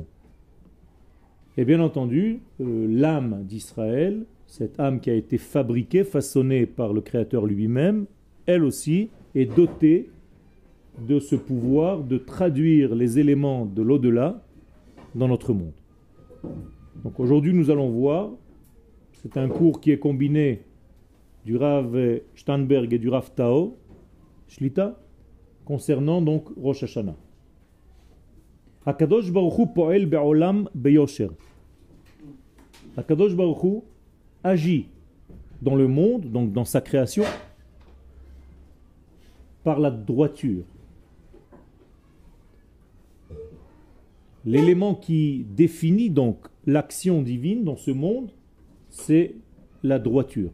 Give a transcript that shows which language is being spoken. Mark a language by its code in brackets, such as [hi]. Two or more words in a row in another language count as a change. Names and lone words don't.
[fr] Et bien entendu, l'âme d'Israël, cette âme qui a été fabriquée, façonnée par le Créateur lui-même, elle aussi est dotée de ce pouvoir de traduire les éléments de l'au-delà dans notre monde. Donc aujourd'hui nous allons voir, c'est un cours qui est combiné du Rav Steinberg et du Rav Tao, Shlita, concernant donc [he] ראש השנה. הקדוש ברוך הוא פועל בעולם ביושר. הקדוש ברוך הוא [fr] agit dans le monde, donc dans sa création, par la droiture. L'élément qui définit donc l'action divine dans ce monde, c'est la droiture.